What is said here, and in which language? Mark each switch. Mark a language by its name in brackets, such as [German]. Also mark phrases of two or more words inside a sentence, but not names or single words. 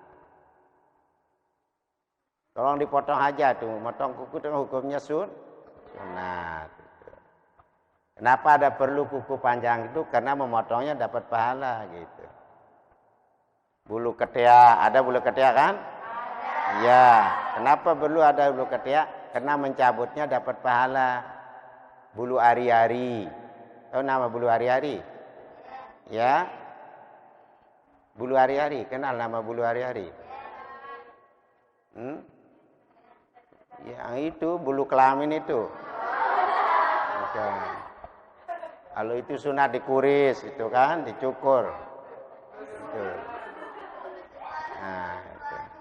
[Indonesian] Tolong dipotong aja tuh, motong kuku dengan hukumnya sunat. Kenapa ada perlu kuku panjang itu? Karena memotongnya dapat pahala gitu. Bulu ketiak, ada bulu ketiak kan? Ya, kenapa perlu ada bulu ketiak? Karena mencabutnya dapat pahala. Bulu ari-ari. Tahu nama bulu ari-ari? Ya. Bulu ari-ari, kenal nama bulu ari-ari? Yang itu bulu kelamin itu. Bukan. Kalau itu sunat dikuris itu kan, dicukur. Itu. Nah, itu.